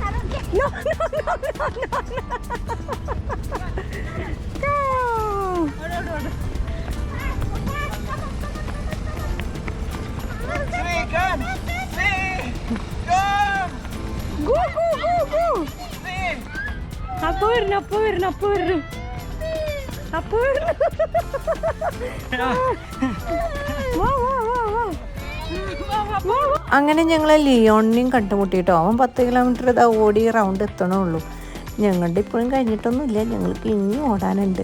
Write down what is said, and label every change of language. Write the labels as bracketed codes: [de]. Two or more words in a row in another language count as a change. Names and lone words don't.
[en] No, no, no, no, no. Go. Go, go, go, go. [ml] അപ്പോ വരണു. അങ്ങനെ ഞങ്ങൾ ലിയോണിനെയും കണ്ടുമുട്ടിയിട്ടോ. അവൻ 10 കിലോമീറ്റർ ഇതാ ഓടി റൗണ്ട് എത്തണുള്ളൂ. ഞങ്ങളുടെ ഇപ്പോഴും കഴിഞ്ഞിട്ടൊന്നുമില്ല, ഞങ്ങൾക്ക് ഇനിയും ഓടാനുണ്ട്.